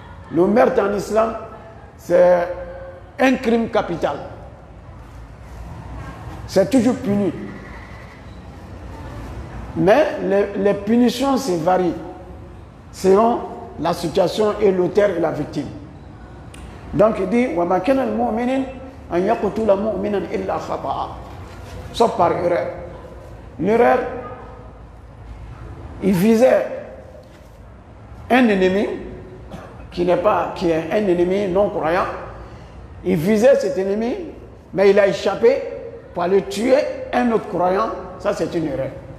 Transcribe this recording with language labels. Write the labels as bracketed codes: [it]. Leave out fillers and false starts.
[fr] Le meurtre en islam, c'est un crime capital. C'est toujours puni. Mais les punitions se varient selon la situation et l'auteur et la victime. Donc il dit [ar] وَمَا كَانَ الْمُؤْمِنٍ أَنْ يَقْتُلَ مُؤْمِنًا إِلَّا خَطَأً, [fr] sauf par erreur. L'erreur, il visait un ennemi qui est un ennemi non croyant. Il visait cet ennemi, mais il a échappé pour aller tuer un autre croyant. Ça, c'est une erreur.